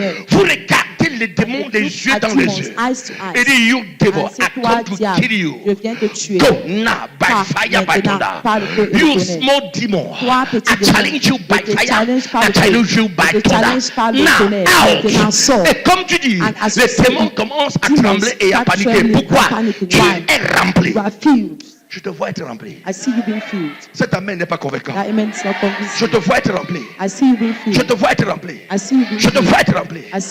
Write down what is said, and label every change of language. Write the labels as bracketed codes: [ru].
[fr] Vous regardez les démons des yeux dans les yeux. Et dit, [en] you devil, I come to kill you. Go now by fire, by thunder. You small demon, I challenge you by fire. I challenge you by thunder. Now, out. [fr] Et comme tu dis, les démons commencent à trembler et à paniquer. Pourquoi? Tu es rempli. Je te vois être rempli. Cet amen n'est pas convaincant. Je te vois être rempli. Je te vois être rempli. Je te vois être rempli.